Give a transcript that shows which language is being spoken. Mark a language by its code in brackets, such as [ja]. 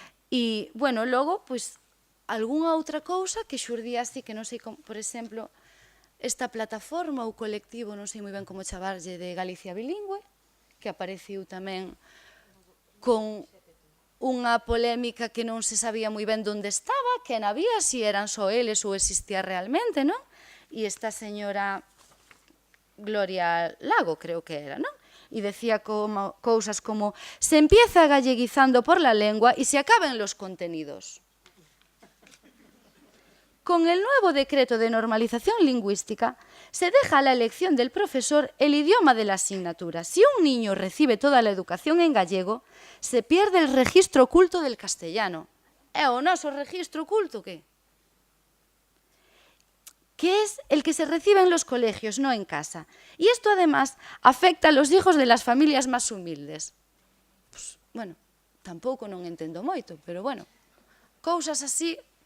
[gl] E, logo, algunha outra cousa que xurdía así, que non sei como, por exemplo, esta plataforma ou colectivo, non sei moi ben como chamarlle, de Galicia Bilingüe, que apareciu tamén con unha polémica que non se sabía moi ben onde estaba, que había, se eran só eles ou existía realmente, non? E esta señora Gloria Lago, creo que era, non? E decía cousas como [es] se empieza galleguizando por la lengua e se acaban los contenidos. Con el nuevo decreto de normalización lingüística, se deja a la elección del profesor el idioma de la asignatura. Si un niño recibe toda la educación en gallego, se pierde el registro oculto del castellano. [gl] ¿É o noso registro oculto qué? [es] Que es el que se recibe en los colegios, no en casa. Y esto además afecta a los hijos de las familias más humildes. [gl] Tampouco non entendo moito, pero cousas así.